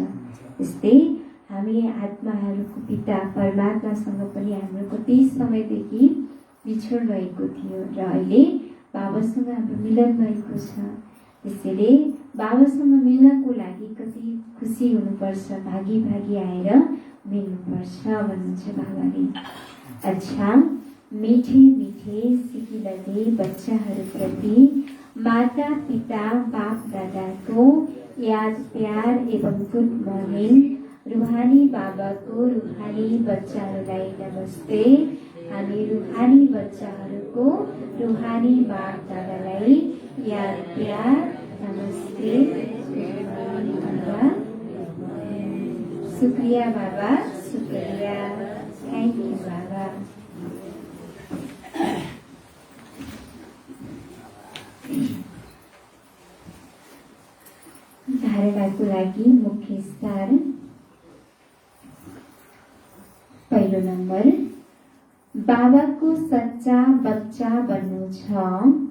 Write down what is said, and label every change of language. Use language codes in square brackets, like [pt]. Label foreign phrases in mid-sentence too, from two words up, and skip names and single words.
[ne] त्यस्तै हामी आत्माहरूको पिता परमात्मासँग पनि हाम्रो कति समयदेखि बिछोड भएको थियो र अहिले बाबासँग हाम्रो मिलन भएको छ। त्यसैले बाबासँग मिल्नको लागि कति खुसी हुनुपर्छ, भागी भागी आएर मिल्नुपर्छ भन्नुहुन्छ बाबाले। अच्छा, [hi] मीठे मीठे सिकिलगे [ne] बच्चाहरूप्रति माता पिता बाप दादाको याद प्यार एवं [en] good morning. [ne] रूहानी बाबाको रूहानी बच्चाहरूलाई नमस्ते। हामी रूहानी बच्चाहरूको रूहानी बाप दादालाई याद प्यार नमस्ते। [hi] शुक्रिया बाबा, शुक्रिया, [en] thank you Baba. [ne] धारणाको लागि मुख्य सार। पहिलो नम्बर, बाबाको सच्चा बच्चा बन्नु छ।